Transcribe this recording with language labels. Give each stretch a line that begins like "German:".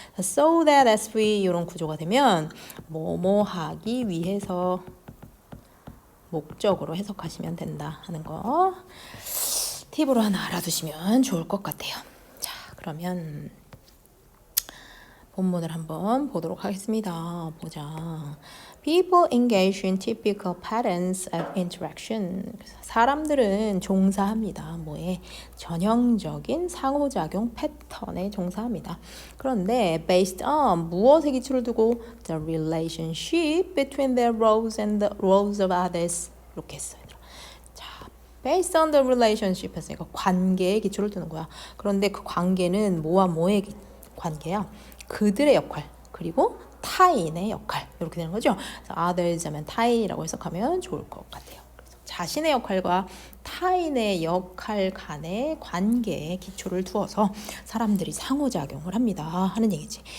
Korean: so that as we 이런 구조가 되면 뭐뭐 하기 위해서 목적으로 해석하시면 된다 하는 거 팁으로 하나 알아두시면 좋을 것 같아요. 자, 그러면 본문을 한번 보도록 하겠습니다. 보자.
English: People engage in typical patterns of interaction.
Korean: 사람들은 종사합니다. 뭐에? 전형적인 상호작용 패턴에 종사합니다. 그런데 based on 무엇에 기초를 두고
English: the relationship between their roles and the roles of others
Korean: 이렇게 했어요. 자,
English: based on the relationship
Korean: 했으니까 관계에 기초를 두는 거야. 그런데 그 관계는 뭐와 뭐의 관계야? 그들의 역할 그리고 타인의 역할 이렇게 되는 거죠. 그래서 others 하면 타인이라고 해석하면 좋을 것 같아요. 그래서 자신의 역할과 타인의 역할 간의 관계에 기초를 두어서 사람들이 상호작용을 합니다 하는 얘기지.